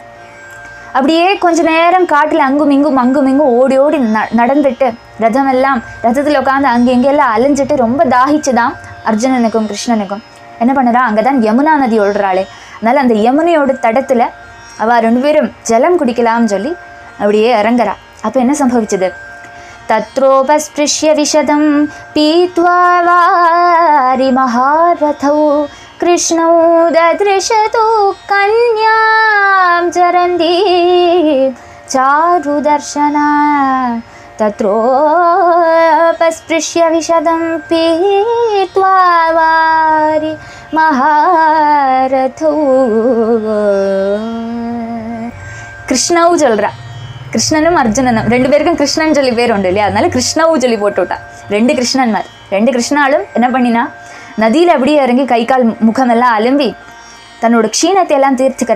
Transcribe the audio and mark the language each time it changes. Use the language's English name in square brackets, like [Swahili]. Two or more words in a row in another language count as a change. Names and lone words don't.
[Tamil] அப்படியே கொஞ்ச நேரம் காட்டில் அங்கும் இங்கும் ஓடி நடந்துட்டு ரதத்தில் உட்காந்து அங்கே இங்கெல்லாம் அலைஞ்சிட்டு ரொம்ப தாகிச்சுதான் அர்ஜுனனுக்கும் கிருஷ்ணனுக்கும். என்ன பண்ணுறா, அங்கே தான் யமுனா நதி ஓடுறாளே, அதனால் அந்த யமுனையோட தடத்தில் அவள் 2 பேரும் ஜலம் குடிக்கலாம்னு சொல்லி அப்படியே இறங்குறா. அப்போ என்ன சம்பவிச்சது, [Sanskrit] तत्रोपस्पृश्य विशदं पीत्वा वारि महारथौ कृष्णौ ददृशतु कन्यां चरन्ती चारुदर्शना तत्रोपस्पृश्य विशदं पीत्वा वारि महारथौ. [Tamil] கிருஷ்ணவு சொல்கிறா. கிருஷ்ணனும் அர்ஜுனனும் ரெண்டு பேருக்கும் கிருஷ்ணன் சொல்லி பேர் உண்டு இல்லையா, அதனால கிருஷ்ணவு சொல்லி போட்டு விட்டா. ரெண்டு கிருஷ்ணன்மார், ரெண்டு கிருஷ்ணாலும் என்ன பண்ணினா நதியில் அப்படியே இறங்கி கை கால் முகமெல்லாம் அலும்பி தன்னோட க்ஷீணத்தை எல்லாம் தீர்த்துக்கிறா.